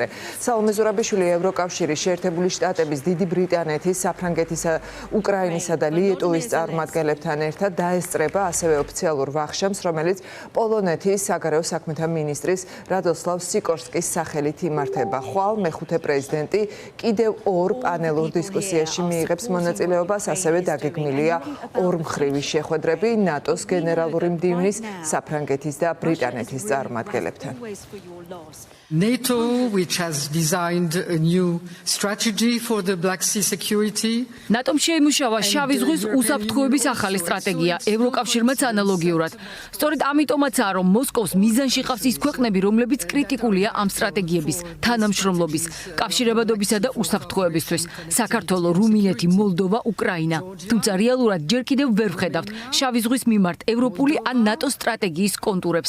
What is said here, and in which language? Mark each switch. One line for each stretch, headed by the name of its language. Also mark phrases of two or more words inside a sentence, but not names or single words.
Georgian: სალომე ზურაბიშვილი ევროკავშირის, შეერთებული შტატების, დიდი ბრიტანეთის, საფრანგეთისა, უკრაინისა და ლიეტუვის წარმომადგენლებთან ერთად დაესწრება ასევე ოფიციალურ ვახშამს, რომელიც პოლონეთის საგარეო საქმეთა მინისტრის რადოსლავ სიკორსკის სახელით იმართება. ხვალ მეხუთე პრეზიდენტი კიდევ ორ პანელურ დისკუსიაში მიიღებს მონაწილეობას, ასევე დაგეგმილია ორმხრივი შეხვედრები ნატოს გენერალური მდივნის, საფრანგეთის და ბრიტანეთის წარმომადგენლებთან.
English: NATO, which has designed a new strategy for the Black Sea security.
Georgian: NATO-მ შეიმუშავა შავი ზღვის უსაფრთხოების ახალი სტრატეგია, ევროკავშირმაც ანალოგიურად. სწორედ ამიტომაცაა, რომ მოსკოვს მიზანში ყავს ის ქვეყნები, რომლებიც კრიტიკულია ამ სტრატეგიების, თანამშრომლობის, კავშირებადობისა და უსაფრთხოებისთვის. საქართველო, რუმინეთი, მოლდოვა, უკრაინა. თუმცა რეალურად ჯერ კიდევ ვერ ვხედავთ შავი ზღვის მიმართ ევროპული ან ნატოს სტრატეგიის კონტურებს.